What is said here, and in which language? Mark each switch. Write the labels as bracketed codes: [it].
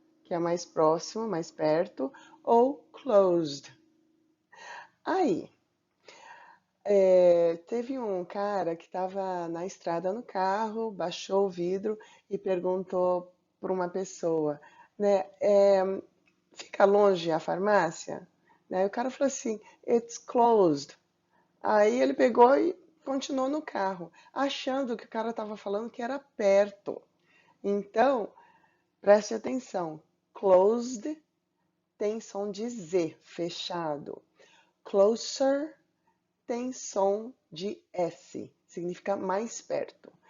[pt] que é mais próximo, mais perto, ou closed. Aí, teve um cara que estava na estrada no carro, baixou o vidro e perguntou para uma pessoa, né, fica longe a farmácia? Né? O cara falou assim, [en] it's closed. [pt] Aí ele pegou e continuou no carro, achando que o cara estava falando que era perto. Então, preste atenção, closed tem som de Z, fechado. Closer tem som de S, significa mais perto.